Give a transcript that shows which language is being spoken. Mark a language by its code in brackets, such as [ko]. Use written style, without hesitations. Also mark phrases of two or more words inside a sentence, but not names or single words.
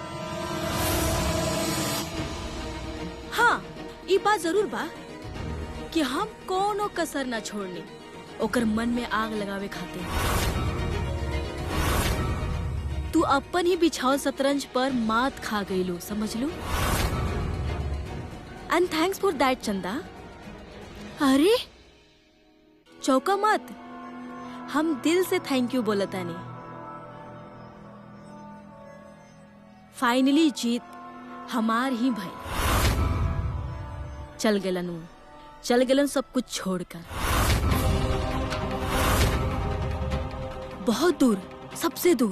[bho] हाँ, ये बात जरूर बा कि हम कोनो कसर ना छोड़नी ओकर मन में आग लगावे खातिर। तू अपन ही बिछाओ शतरंज पर मात खा गई लो, समझ लो। [en] and thanks for that Chanda. [bho] अरे चौका मत, हम दिल से [en] thank you [bho] बोलता नहीं। फाइनली जीत हमार ही भाई। चल गेलन सब कुछ छोड़कर, बहुत दूर, सबसे दूर।